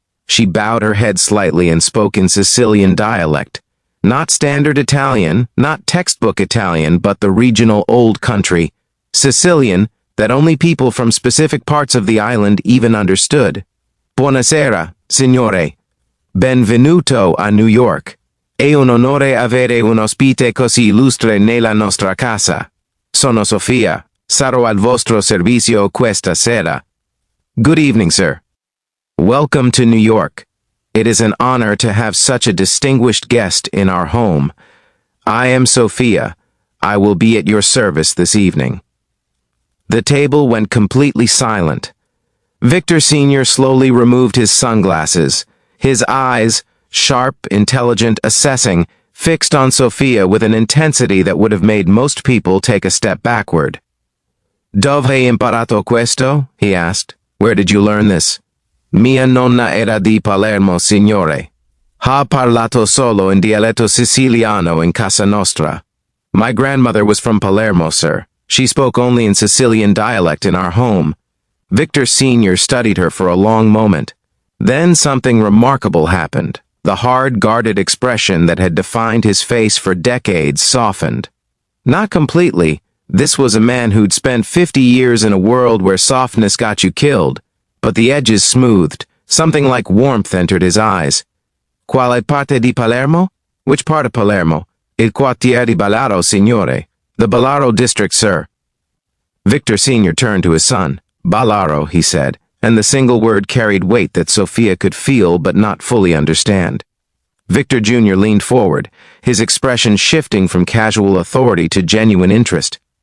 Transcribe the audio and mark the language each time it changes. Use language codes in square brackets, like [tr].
[en] She bowed her head slightly and spoke in Sicilian dialect. Not standard Italian, not textbook Italian, but the regional old country, Sicilian, that only people from specific parts of the island even understood. [it] Buonasera, signore. Benvenuto a New York. È un onore avere un ospite così illustre nella nostra casa. Sono Sophia. Sarò al vostro servizio questa sera. [en] Good evening, sir. Welcome to New York. It is an honor to have such a distinguished guest in our home. I am Sophia. I will be at your service this evening. The table went completely silent. Victor Sr. slowly removed his sunglasses, his eyes, sharp, intelligent, assessing, fixed on Sophia with an intensity that would have made most people take a step backward. [it] Dove hai imparato questo? [en] He asked. Where did you learn this? [it] Mia nonna era di Palermo, signore. Ha parlato solo in dialetto siciliano in casa nostra. [en] My grandmother was from Palermo, sir. She spoke only in Sicilian dialect in our home. Victor Sr. studied her for a long moment. Then something remarkable happened. The hard, guarded expression that had defined his face for decades softened. Not completely. This was a man who'd spent 50 years in a world where softness got you killed. But the edges smoothed. Something like warmth entered his eyes. [it] Quale parte di Palermo? [en] Which part of Palermo? [it] Il quartiere di Ballaro, signore. [en] The Ballaro district, sir. Victor Sr. turned to his son. Ballaro, he said, and the single word carried weight that Sophia could feel but not fully understand. Victor Jr. leaned forward, his expression shifting from casual authority to genuine interest.